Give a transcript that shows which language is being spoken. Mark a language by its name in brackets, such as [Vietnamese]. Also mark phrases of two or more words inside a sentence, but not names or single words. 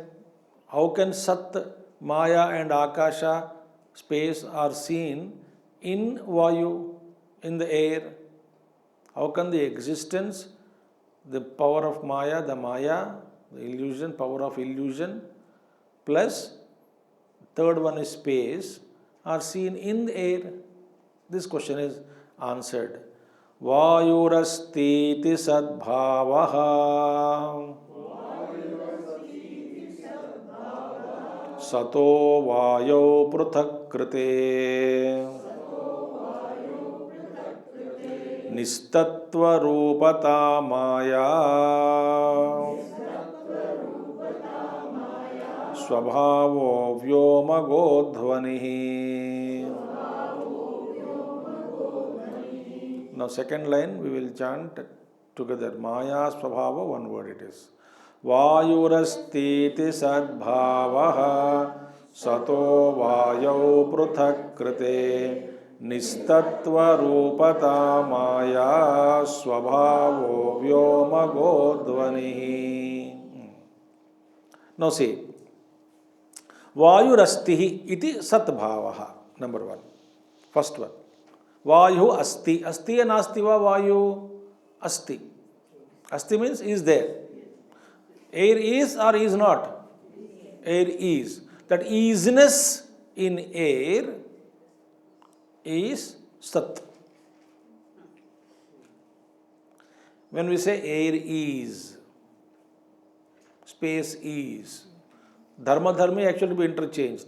[English] How can Sat, Maya and Akasha, space, are seen in Vayu, in the air? How can the existence, the power of Maya, the illusion, power of illusion, plus third one is space, are seen in the air? This question is answered. [Sanskrit] वायुरस्तीति सद्भावः सतो वायोः पृथक् कृते निस्तत्त्व रूपता माया स्वभावो व्योमगो ध्वनिः. [English] Now second line we will chant together. [Sanskrit] माया स्वभाव, [English] one word it is. [Sanskrit] वायुरस्तीति सद्भावः सतो वायोः पृथक् कृते निस्तत्त्व रूपता माया स्वभावो व्योमगो ध्वनिः. [English] Now see, [Sanskrit] वायुरस्ति इति सद्भावः, [English] number one. First one. [Sanskrit] वायुः अस्ति। अस्ति and अस्ति वा वायुः? अस्ति. [English] Asti means is there. Air is or is not? Air is. That isness in air is Sat. When we say air is, space is, dharma may actually be interchanged.